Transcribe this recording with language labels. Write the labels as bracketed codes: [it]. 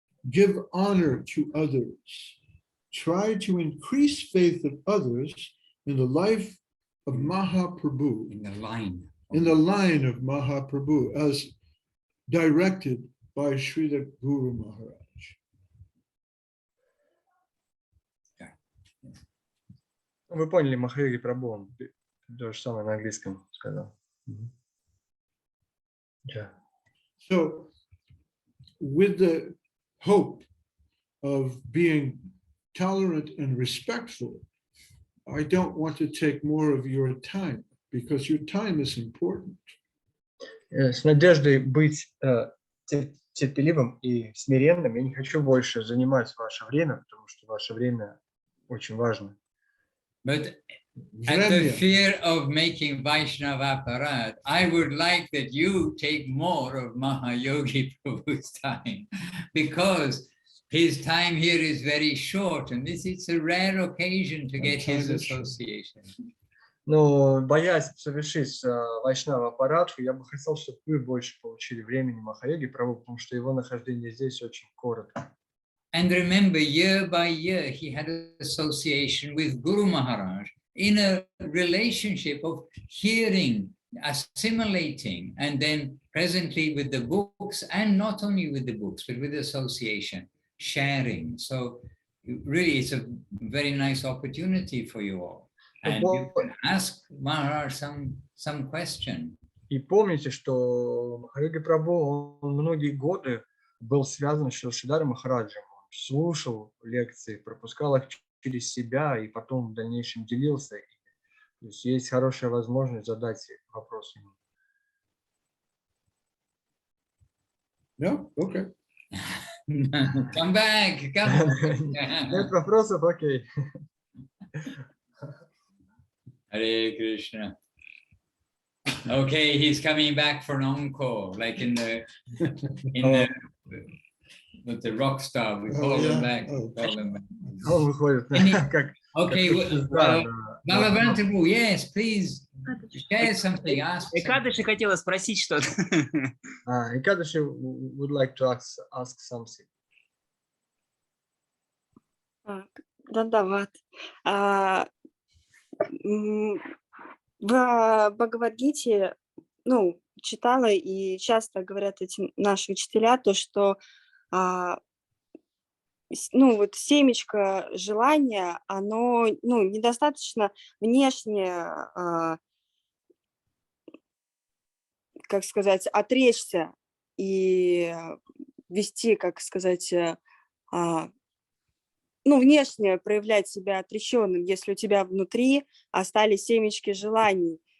[en] Give honor to others. Try to increase faith of others in the life of Mahaprabhu. In the line. In the line of Mahaprabhu, as directed by Srila Guru Maharaj. [ru] Вы поняли, Махайоги Прабху, он то же самое на английском сказал. [en] Yeah. So, with the hope of being tolerant and respectful, I don't want to take more of your time, because your time is important. [ru] С надеждой быть терпеливым и смиренным, я не хочу больше занимать ваше время, потому что ваше время очень важно. [en] But at the fear of making Vaishnava aparad, I would like that you take more of Mahayogi Prabhu's time, because his time here is very short, and it's a rare occasion to get his association. [ru] Но боясь совершить Вайшнава аппарату, я бы хотел, чтобы вы больше получили времени Махайоги Прабху, потому что его нахождение здесь очень коротко. [en] And remember, year by year, he had association with Guru Maharaj in a relationship of hearing, assimilating, and then presently with the books, and not only with the books, but with association, sharing. So really, it's a very nice opportunity for you all. And you can ask Maharaj some question. [ru] И помните, что Махайоги Прабху, он многие годы был связан с Шилшидаром Махараджем. Он слушал лекции, пропускал их через себя и потом в дальнейшем делился. То есть есть хорошая возможность задать вопрос ему. [en] No? Okay. Come back. [ru] Нет вопросов? Окей. [en] Hare Krishna. Okay, he's coming back for an encore, like in the with the rock star. We call them back. Call them back. [ru] Он выходит. [en] Okay, Balavantabu, yes, please share something. Ask. [ru] Экадыши хотела спросить что-то. [en] Экадыши would like to ask something. [ru] Дандават. В Бхагавад-гите, читала, и часто говорят эти наши учителя, то, что семечко желания, оно, недостаточно внешне, как сказать, отречься и вести, как сказать, внешне проявлять себя отреченным, если у тебя внутри остались семечки желаний.